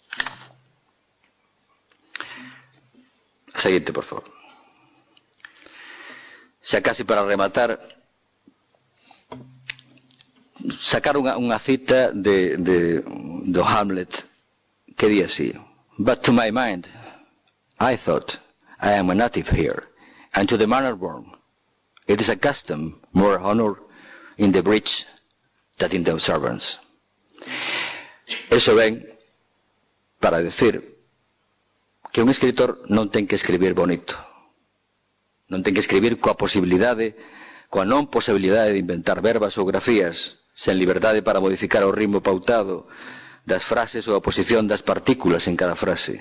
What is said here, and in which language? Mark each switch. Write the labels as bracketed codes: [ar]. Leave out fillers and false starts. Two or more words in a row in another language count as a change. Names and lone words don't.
[gl] Seguinte, por favor. Xa casi para rematar, sacar unha cita do Hamlet que di así: [en] But to my mind, I thought, I am a native here, and to the manner born, it is a custom more honor in the breach than in the observance. [gl] Eso ven para decir que un escritor non ten que escribir bonito, non ten que escribir coa non posibilidade de inventar verbas ou grafías, sen liberdade para modificar o ritmo pautado das frases ou a posición das partículas en cada frase.